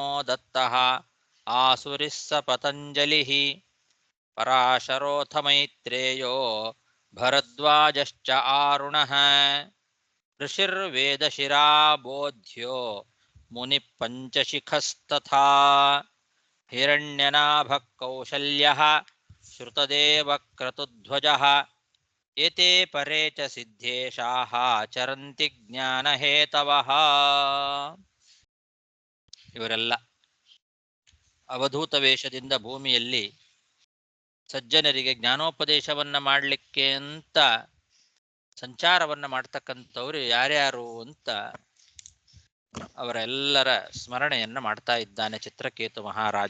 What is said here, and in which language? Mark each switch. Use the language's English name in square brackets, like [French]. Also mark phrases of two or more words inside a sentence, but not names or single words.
[Sanskrit] ದತ್ತಃ ಆಸುರಿಃ ಸ ಪತಂಜಲಿಃ ಪರಾಶರೋಥ ಮೈತ್ರೇಯೋ ಭರದ್ವಾಜಶ್ಚ ಆರುಣಃ ಋಷಿರ್ವೇದಶಿರಾ ಬೋಧ್ಯ ಮುನಿ ಪಂಚಶಿಖಸ್ತಥಾ ಹಿರಣ್ಯನಾಭಃ ಕೌಶಲ್ಯಃ ಶ್ರುತದೇವ ಕ್ರತುಧ್ವಜಃ ಏತೆ ಪರೇ ಚ ಸಿದ್ಧೇಶಾಃ ಚರಂತಿ ಜ್ಞಾನಹೇತವಃ. [Kannada] ಇವರೆಲ್ಲ ಅವಧೂತ ವೇಷದಿಂದ ಭೂಮಿಯಲ್ಲಿ ಸಜ್ಜನರಿಗೆ ಜ್ಞಾನೋಪದೇಶವನ್ನ ಮಾಡಲಿಕ್ಕೆ ಅಂತ ಸಂಚಾರವನ್ನ ಮಾಡ್ತಕ್ಕಂಥವ್ರು ಯಾರ್ಯಾರು ಅಂತ ಅವರೆಲ್ಲರ ಸ್ಮರಣೆಯನ್ನ ಮಾಡ್ತಾ ಇದ್ದಾನೆ ಚಿತ್ರಕೇತು ಮಹಾರಾಜ.